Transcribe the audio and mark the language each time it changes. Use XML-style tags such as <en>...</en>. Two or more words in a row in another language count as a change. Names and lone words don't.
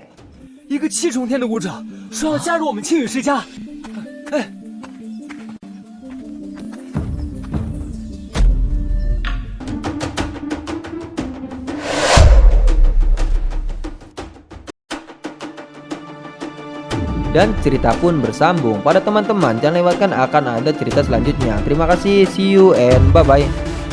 <zh>一个7重天的武者说要加入我们青羽世家。</zh> <id>Dan cerita pun bersambung. Pada teman-teman, jangan lewatkan akan ada cerita selanjutnya. Terima kasih,</id> <en>see you and bye-bye.</en>